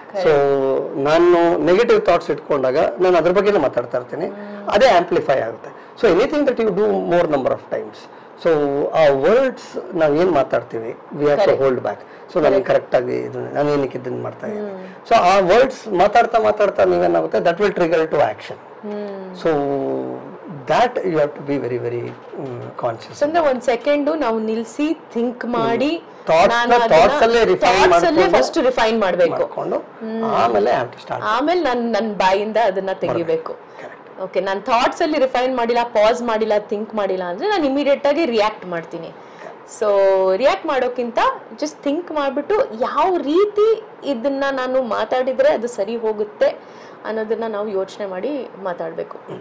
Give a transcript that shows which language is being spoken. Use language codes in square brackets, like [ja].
[kn] So ನಾನು negative thoughts ಇಟ್ಕೊಂಡಾಗ ನಾನು ಅದ್ರ ಬಗ್ಗೆನೇ ಮಾತಾಡ್ತಾ ಇರ್ತೀನಿ, ಅದೇ ಆಂಪ್ಲಿಫೈ ಆಗುತ್ತೆ. [en] so anything that you do more number of times, [kn] so ಆ ವರ್ಡ್ಸ್ ನಾವು ಏನು ಮಾತಾಡ್ತೀವಿ, [en] We have to hold back. [kn] So ನನಗೆ ಕರೆಕ್ಟಾಗಿ ನಾನು ಏನಕ್ಕೆ ಇದನ್ನು ಮಾಡ್ತಾ ಇದ್ದೀನಿ. ಸೊ ಆ ವರ್ಡ್ಸ್ ಮಾತಾಡ್ತಾ ನೀವೇನಾಗುತ್ತೆ, [en] That will trigger to action. So that you have to be very very conscious. [kn] ಅಂದ್ರೆ ಒಂದು ಸೆಕೆಂಡ್ ನಾವು ನಿಲ್ಲಿಸಿ ಥಿಂಕ್ ಮಾಡಿ ಥಾಟ್ಸ್ ಅಲ್ಲೇ ಫಸ್ಟ್ ರಿಫೈನ್ ಮಾಡಬೇಕು, ಆಮೇಲೆ [en] have to start. [kn] ಆಮೇಲೆ ನನ್ನ ಬಾಯಿಂದ ಅದನ್ನ ತೆಗಿಬೇಕು. ಓಕೆ, ನಾನು ಥಾಟ್ಸ್ ಅಲ್ಲಿ ರಿಫೈನ್ ಮಾಡಿಲ್ಲ, ಪಾಸ್ ಮಾಡಿಲ್ಲ, ಥಿಂಕ್ ಮಾಡಿಲ್ಲ ಅಂದ್ರೆ ನಾನು ಇಮಿಡಿಯೇಟ್ ಆಗಿ ರಿಯಾಕ್ಟ್ ಮಾಡ್ತೀನಿ. ಸೊ ರಿಯಾಕ್ಟ್ ಮಾಡೋಕ್ಕಿಂತ ಜಸ್ಟ್ ಥಿಂಕ್ ಮಾಡಿಬಿಟ್ಟು ಯಾವ ರೀತಿ ಇದನ್ನ ನಾನು ಮಾತಾಡಿದ್ರೆ ಅದು ಸರಿ ಹೋಗುತ್ತೆ ಅನ್ನೋದನ್ನ ನಾವು ಯೋಚನೆ ಮಾಡಿ ಮಾತಾಡಬೇಕು.